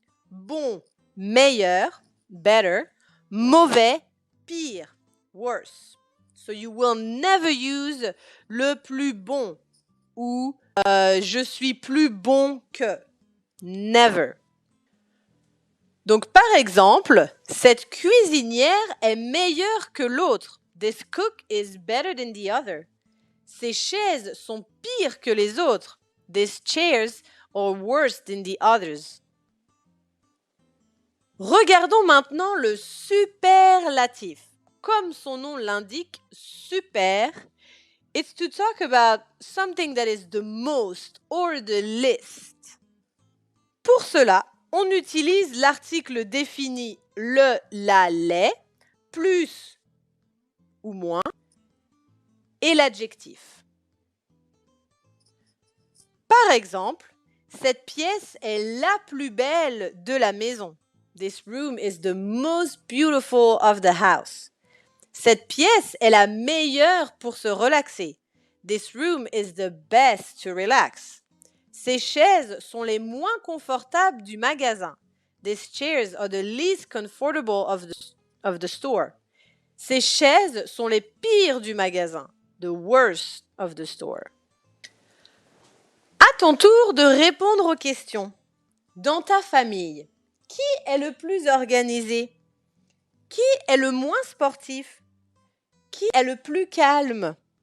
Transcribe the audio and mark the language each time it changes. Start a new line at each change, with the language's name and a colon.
French: Bon, meilleur, better, mauvais, pire, worse.
English: So you will never use
French: le plus bon ou je suis plus bon que.
English: Never.
French: Donc par exemple, cette cuisinière est meilleure que l'autre.
English: This cook is better than the other.
French: Ces chaises sont pires que les autres.
English: These chairs are worse than the others.
French: Regardons maintenant le superlatif. Comme son nom l'indique,
English: super, it's to talk about something that is the most or the least.
French: Pour cela, on utilise l'article défini le, la, les, plus ou moins, et l'adjectif. Par exemple, cette pièce est la plus belle de la maison.
English: This room is the most beautiful of the house.
French: Cette pièce est la meilleure pour se relaxer.
English: This room is the best to relax.
French: Ces chaises sont les moins confortables du magasin.
English: These chairs are the least comfortable of the store.
French: Ces chaises sont les pires du magasin.
English: The worst of the store.
French: À ton tour de répondre aux questions. Dans ta famille, qui est le plus organisé? Qui est le moins sportif? Qui est le plus calme?